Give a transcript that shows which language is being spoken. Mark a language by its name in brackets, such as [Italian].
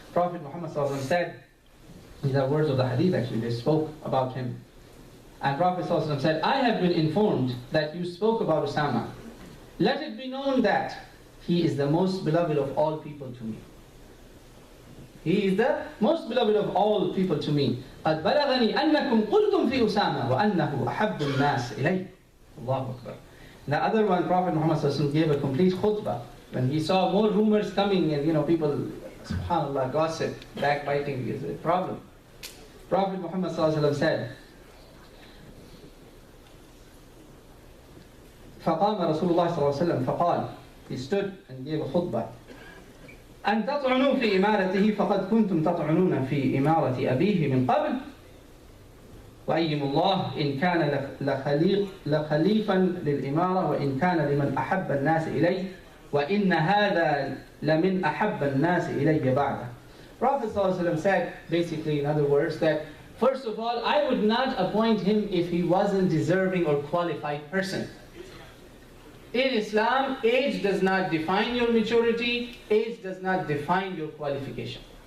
[English] Prophet Muhammad ﷺ said, these are words of the hadith actually, they spoke about him. And Prophet ﷺ said, "I have been informed that you spoke about Usama. Let it be known that he is the most beloved of all people to me." He is the most beloved of all people to me. [Arabic] قَدْ بَلَغَنِي أَنَّكُمْ قُلْتُمْ فِي أُسَامَةَ وَأَنَّهُ أَحَبُّ النَّاسِ إِلَيْهِ. Allahu Akbar. [English] The other one, Prophet Muhammad ﷺ gave a complete khutbah. When he saw more rumors coming and people, subhanAllah, gossip, backbiting is a problem. Prophet Muhammad ﷺ said, [Arabic] فقام رسول الله صلى الله عليه وسلم فقال, [English] he stood and gave a khutbah. [Arabic] أن تطعنوا في إمارته فقد كنتم تطعنون في إمارة أبيه من قبل وأيم الله إن كان لخليفا للإمارة وإن كان لمن أحب الناس إليه وإن هذا لمن أحب الناس إلي بعده. [English] Prophet ﷺ said, basically in other words, that first of all, I would not appoint him if he wasn't deserving or qualified person. In Islam, age does not define your maturity, age does not define your qualification.